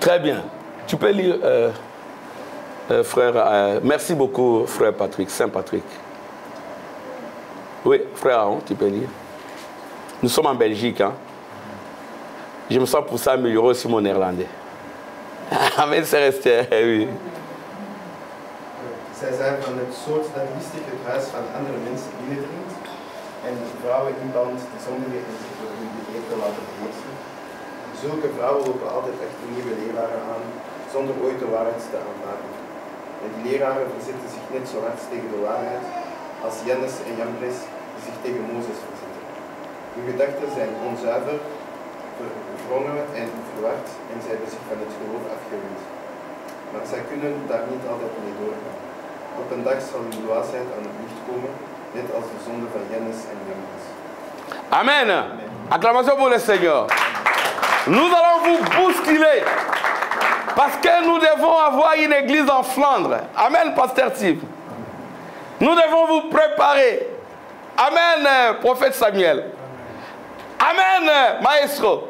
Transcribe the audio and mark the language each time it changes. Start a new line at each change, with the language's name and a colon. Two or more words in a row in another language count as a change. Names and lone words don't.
French: Très bien. Tu peux lire, frère. Merci beaucoup, frère Patrick, Saint Patrick. Oui, frère Aaron, tu peux lire. Nous sommes en Belgique. Hein? Je me sens pour ça améliorer aussi mon néerlandais. Amen, c'est resté. Oui.
Dutch: Zij zijn van het soort dat listig het huis van andere mensen binnendringt en vrouwen inbouwt de zondige en zich door hun begeerte laten beheersen. Zulke vrouwen lopen altijd achter nieuwe leraren aan, zonder ooit de waarheid te aanvaarden. En die leraren verzetten zich net zo hard tegen de waarheid als Jannes en Jambres die zich tegen Mozes verzetten. Hun gedachten zijn onzuiver, verwrongen en verward en zij hebben zich van het geloof afgewend. Maar zij kunnen daar niet altijd mee doorgaan. Op een dag zal hun dwaasheid aan het licht komen, net als de zonde van Jannes en Jambres.
French: Amen. Acclamation pour le Seigneur. Nous allons vous bousculer. Parce que nous devons avoir une église en Flandre. Amen, pasteur Steve. Nous devons vous préparer. Amen, prophète Samuel. Amen, maestro.